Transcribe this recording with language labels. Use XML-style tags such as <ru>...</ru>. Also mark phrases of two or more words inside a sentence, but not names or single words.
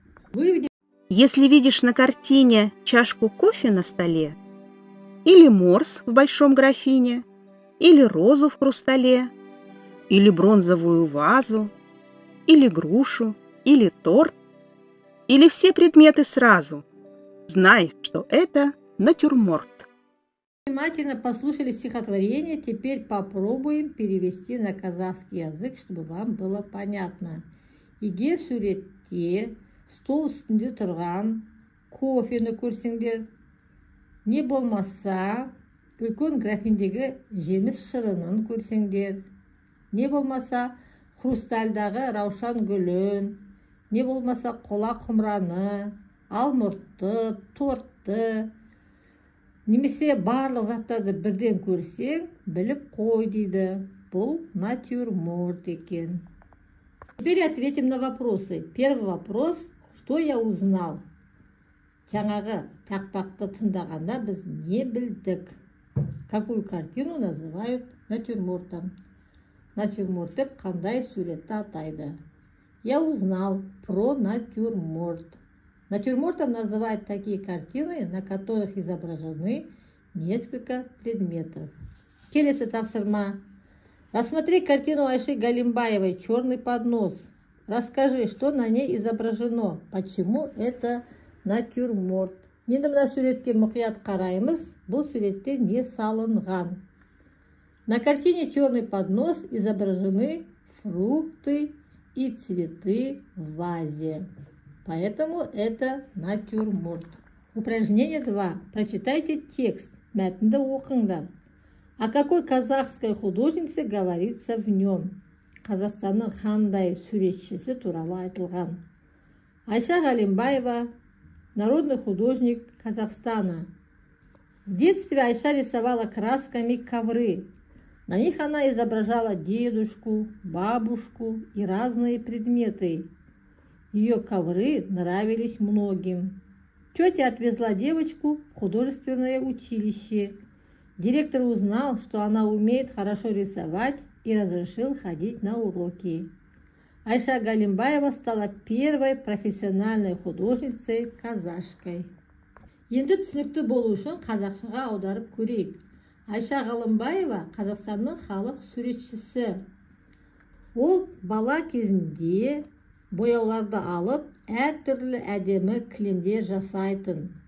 <ru>Если видишь на картине чашку кофе на столе, или морс в большом графине, или розу в хрустале, или бронзовую вазу, или грушу, или торт, или все предметы сразу, знай, что это натюрморт. Внимательно послушали стихотворение, теперь попробуем перевести на казахский язык, чтобы вам было понятно.</ru> <kk>Егер суретте стол үстінде тұрған кофені көрсеңдер, не болмаса үлкен графиндегі жеміс шырынын көрсеңдер, не болмаса хрустальдағы раушан гүлін, не болмаса қола құмыраны, алмұртты, тортты, немесе барлық заттарды бірден көрсең, біліп қой дейді. Бұл натюрморт екен.</kk> <ru>Теперь ответим на вопросы. Первый вопрос. Что я узнал?</ru> <kk>Жаңағы тақпақты тыңдағанда біз не білдік?</kk> <ru>Какую картину называют натюрмортом?</ru> <kk>Натюрморт деп қандай суретті атайды?</kk> <ru>Я узнал про натюрморт. Натюрмортом называют такие картины, на которых изображены несколько предметов.</ru> <kk>Келесі тапсырма.</kk> <ru>Рассмотри картину Айши Галимбаевой «Черный поднос». Расскажи, что на ней изображено, почему это натюрморт.</ru> <kk>Енді мына суретке мұқият қараймыз, бұл суретте не салынған.</kk> <ru>На картине «Черный поднос» изображены фрукты и цветы в вазе. Поэтому это натюрморт. Упражнение 2. Прочитайте текст.</ru> <kk>Мәтінді оқыңдар.</kk> <ru>О какой казахской художнице говорится в нем?</ru> <kk>Қазақстанның қандай суретшісі туралы айтылған.</kk> <ru>Айша Галимбаева, народный художник Казахстана. В детстве Айша рисовала красками ковры. На них она изображала дедушку, бабушку и разные предметы. Ее ковры нравились многим. Тетя отвезла девочку в художественное училище. Директор узнал, что она умеет хорошо рисовать, и разрешил ходить на уроки. Айша Галимбаева стала первой профессиональной художницей-казашкой.</ru> <kk>Енді түсінікті болу үшін қазақшаға аударып көрейік. Айша Галимбаева Қазақстанның халық суретшісі. Ол бала кезінде бояуларды алып, әртүрлі әдемі кілемдер жасайтын.</kk>